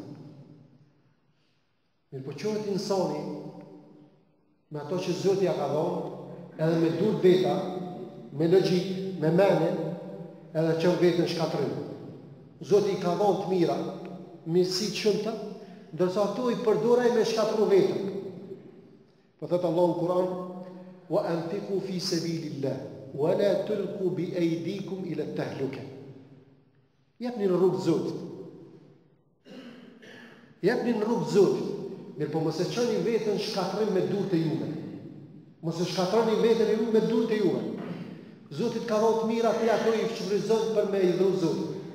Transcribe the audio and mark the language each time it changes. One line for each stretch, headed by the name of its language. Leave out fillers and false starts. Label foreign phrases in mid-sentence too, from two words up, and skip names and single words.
Albanian: Mirë po qohet insani me ato që Zoti ja ka dhënë, edhe me dur veta, me logjik, me mene, edhe që vetën shkatrim. Zoti i ka dhënë të mira, mirësi të shumta, ndërsa ato i përdoraj me shkatru vetën. Po thot Allahu në Kur'an:
Arabic: "وَأَنْفِقُوا فِي سَبِيلِ اللَّهِ وَلَا تُلْقُوا بِأَيْدِيكُمْ إِلَى التَّهْلُكَةِ."
Albanian: Jepni në rrugë të Zotit. Jepni në rrugë të Zotit. Mirë po mos e çoni veten shkatrim me durët e juve. Mos e shkatroni veten e juve me durët e juve. Zotit ka dhënë të mira ti ato i shfrytëzon për me i dhënë Zotit.